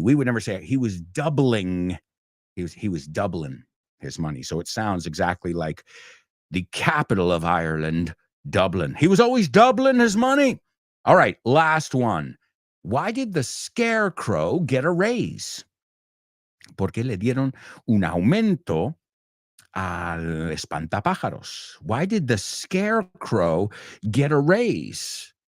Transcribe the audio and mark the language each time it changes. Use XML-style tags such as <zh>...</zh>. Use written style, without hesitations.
<en>We would never say it. He was doubling. He was doubling his money. So it sounds exactly like the capital of Ireland, Dublin. He was always doubling his money. All right, last one. Why did the scarecrow get a raise?</en> <es>Porque le dieron un aumento al espantapájaros.</es> <en>Why did the scarecrow get a raise?</en>